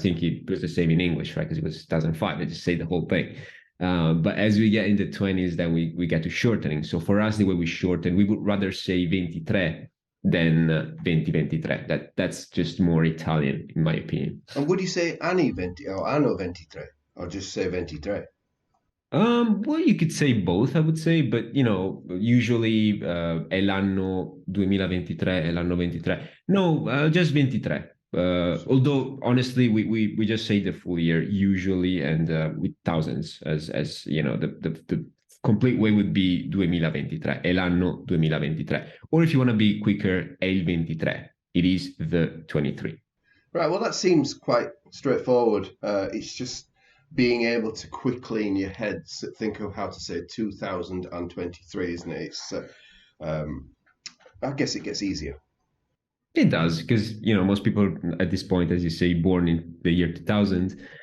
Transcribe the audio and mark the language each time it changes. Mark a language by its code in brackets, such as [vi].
[en] think it was the same in English, right? Because it was 2005. I just say the whole thing. But as we get in the 20s, then we get to shortening. So for us, the way we shorten, we would rather say 23 than 2023. That's just more Italian, in my opinion. And would you say [it] anni 20 [en] or [it] anno 23 [en] or just say 23? Well, you could say both, I would say, but usually [it] è l'anno 2023, è l'anno 23. [en] No, just 23. Although honestly, we just say the full year usually, and with thousands as the complete way would be 2023, [it] è l'anno 2023. [en] Or if you want to be quicker, [it] è il 23. [en] It is the 23. Right, well, that seems quite straightforward. It's just being able to quickly in your head think of how to say 2023, isn't it? Um, I guess it gets easier. It does, because most people at this point, as you say, born in the year 2000.